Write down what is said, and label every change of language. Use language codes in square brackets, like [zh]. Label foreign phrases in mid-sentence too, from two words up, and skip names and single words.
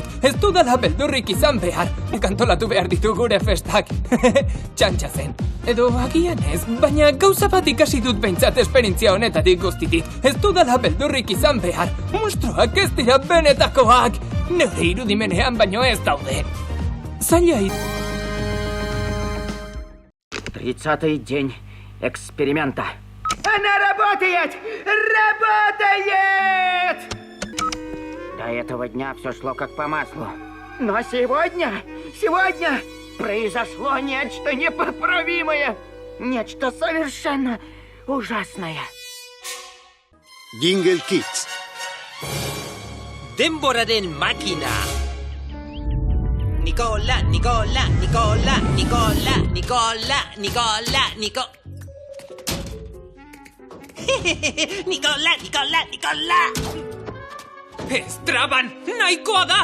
[eu] Ez dudala beldurrik izan behar. Antolatu behar ditu gure festak. Txantxa zen. Edo agian ez, baina gauza bat ikasi dut behintzat esperientzia honetatik guztitik. Ez dudala beldurrik izan behar. Monstruak ez dira benetakoak. Neure irudimenean baino ez daude. Zaila [ru] Тридцатый день эксперимента. Она работает! Работает! До этого дня все шло как по маслу. Но сегодня произошло нечто непоправимое. Нечто совершенно ужасное. [eu] Jingle Kids. Denboraren makina. Nikola. Ez traban, nahikoa da!